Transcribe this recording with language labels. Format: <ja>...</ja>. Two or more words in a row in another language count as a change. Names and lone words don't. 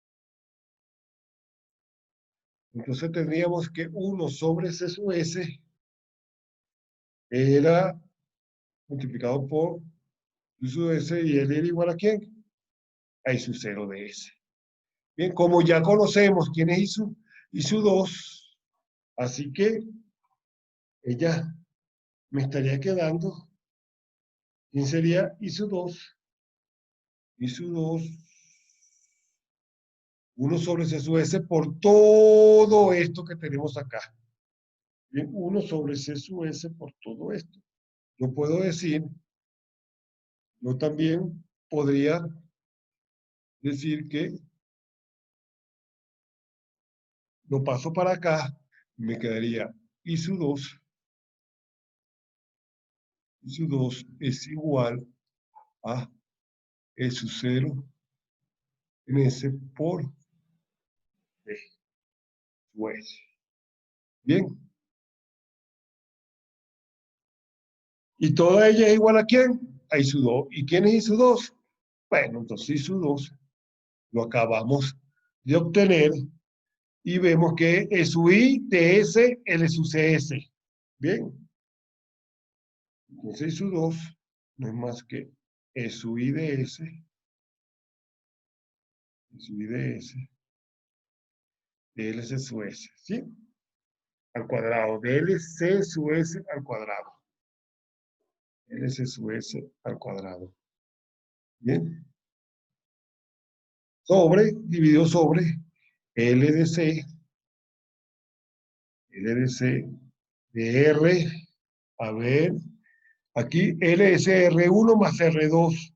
<es>Entonces tendríamos que 1 sobre C sub S era multiplicado por I sub S y L era igual a ¿quién? A I sub 0 de S. Bien, como ya conocemos quién es I sub 2, así que ella me estaría quedando, ¿quién sería I sub 2? I sub 2, 1 sobre C sub S por todo esto que tenemos acá. Bien, 1 sobre C sub S por todo esto. Yo puedo decir, yo también podría decir que lo paso para acá, me quedaría I sub 2. I sub 2 es igual a E sub 0 en S por D sub S. Bien. ¿Y toda ella es igual a quién? A I sub 2. ¿Y quién es I sub 2? Bueno, entonces I sub 2 lo acabamos de obtener y vemos que E sub I de S, L sub CS. Bien. Entonces I sub 2 no es más que E sub I de S, E sub I de S, de LC sub S, ¿sí? Al cuadrado, de LC sub S al cuadrado. LC sub S al cuadrado. Bien. Sobre, dividido sobre L de C de R, a ver, aquí LS R1 más R2.</es>